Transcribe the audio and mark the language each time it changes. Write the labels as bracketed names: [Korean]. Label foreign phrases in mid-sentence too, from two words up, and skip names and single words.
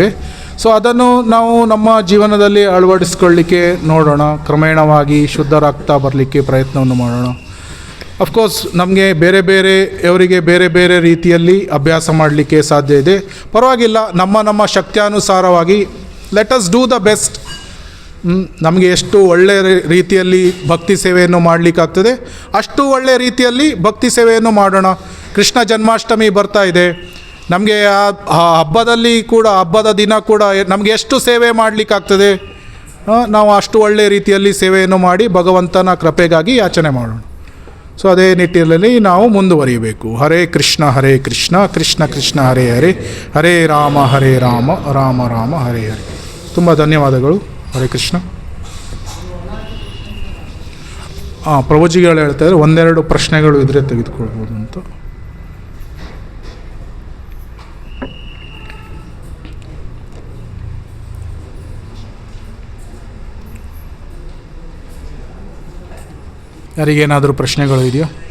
[Kannada] ಸೊ ಅದನ್ನು ನಾವು ನಮ್ಮ ಜೀವನದಲ್ಲಿ ಅಳವಡಿಸ್ಕೊಳ್ಳಿಕ್ಕೆ ನೋಡೋಣ. ಕ್ರಮೇಣವಾಗಿ ಶುದ್ಧರಾಗ್ತಾ ಬರಲಿಕ್ಕೆ ಪ್ರಯತ್ನವನ್ನು ಮಾಡೋಣ. ಅಫ್ಕೋರ್ಸ್ ನಮಗೆ ಅವರಿಗೆ ಬೇರೆ ಬೇರೆ ರೀತಿಯಲ್ಲಿ ಅಭ್ಯಾಸ ಮಾಡಲಿಕ್ಕೆ ಸಾಧ್ಯ ಇದೆ. ಪರವಾಗಿಲ್ಲ, ನಮ್ಮ ಶಕ್ತ್ಯಾನುಸಾರವಾಗಿ [English] let us do the best. [Kannada] ನಮಗೆ ಎಷ್ಟು ಒಳ್ಳೆಯ ರೀತಿಯಲ್ಲಿ ಭಕ್ತಿ ಸೇವೆಯನ್ನು ಮಾಡಲಿಕ್ಕಾಗ್ತದೆ ಅಷ್ಟು ಒಳ್ಳೆಯ ರೀತಿಯಲ್ಲಿ ಭಕ್ತಿ ಸೇವೆಯನ್ನು ಮಾಡೋಣ. ಕೃಷ್ಣ ಜನ್ಮಾಷ್ಟಮಿ ಬರ್ತಾ ಇದೆ. ನಮಗೆ ಆ ಹಬ್ಬದಲ್ಲಿ ಕೂಡ, ಹಬ್ಬದ ದಿನ ಕೂಡ ನಮಗೆ ಎಷ್ಟು ಸೇವೆ ಮಾಡಲಿಕ್ಕಾಗ್ತದೆ ನಾವು ಅಷ್ಟು ಒಳ್ಳೆಯ ರೀತಿಯಲ್ಲಿ ಸೇವೆಯನ್ನು ಮಾಡಿ ಭಗವಂತನ ಕೃಪೆಗಾಗಿ ಯಾಚನೆ ಮಾಡೋಣ. ಸೊ ಅದೇ ನಿಟ್ಟಿನಲ್ಲಿ ನಾವು ಮುಂದುವರಿಯಬೇಕು. [Sanskrit] ಹರೇ ಕೃಷ್ಣ ಕೃಷ್ಣ ಕೃಷ್ಣ ಹರೇ ಹರೇ, ಹರೇ ರಾಮ ರಾಮ ರಾಮ ಹರೇ ಹರೇ. [Kannada] ತುಂಬ ಧನ್ಯವಾದಗಳು. ಹರೇ ಕೃಷ್ಣ. ಪ್ರಭುಜಿಗಳು ಹೇಳ್ತಾ ಇದ್ದಾರೆ 1-2 ಪ್ರಶ್ನೆಗಳು ಇದ್ರೆ ತೆಗೆದುಕೊಳ್ಬೋದು ಅಂತ. ಯಾರಿಗೇನಾದರೂ ಪ್ರಶ್ನೆಗಳು ಇದೆಯಾ?